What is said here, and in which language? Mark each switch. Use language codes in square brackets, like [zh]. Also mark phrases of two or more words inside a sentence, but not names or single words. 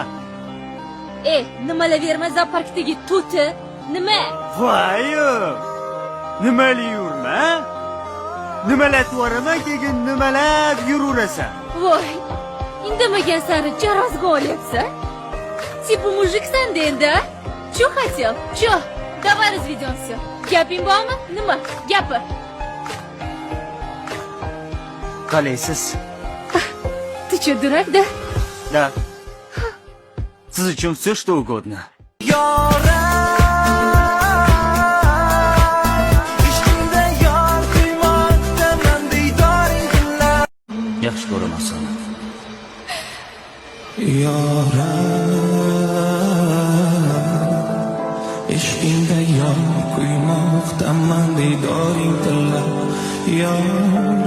[uz] Nimalaverma zooparkdagi to'ti. Nima? Voy-yo. Nimali yurma? Nimalatvoraman keyin nimalab yuraverasan. Voy. Indamagan sari jarozga olyapsan. Типа mujiksan-da endi. [ru] Chu хотел? Chu. Давай разведёмся. [uz] Gaping bormi? Nima? Gapir. Qalaysiz? [ru] Ты что, дурак, да? Да. [uz] Siz uchun [ru] все что угодно. [uz] Yaxshi ko'raman. Ishqingda yon quymoqdaman didoring tilla.